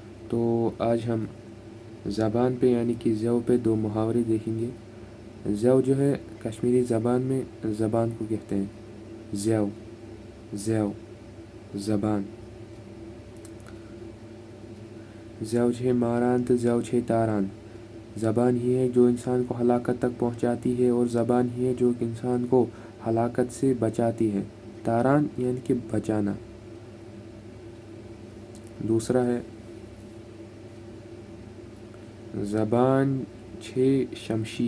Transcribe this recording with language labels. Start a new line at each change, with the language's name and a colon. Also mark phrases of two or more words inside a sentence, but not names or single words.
Urdu: تو آج ہم زبان پہ یعنی کہ زیو پہ دو محاورے دیکھیں گے۔ زیو جو ہے کشمیری زبان میں زبان کو کہتے ہیں، زیو زیو زبان۔
Kashmiri: زیو چھے ماران تو زیو چھے تاران۔
Urdu: زبان ہی ہے جو انسان کو ہلاکت تک پہنچاتی ہے، اور زبان ہی ہے جو انسان کو ہلاکت سے بچاتی ہے۔ تاران یعنی کہ بچانا۔ دوسرا ہے
Kashmiri: زبان چھے شمشیر۔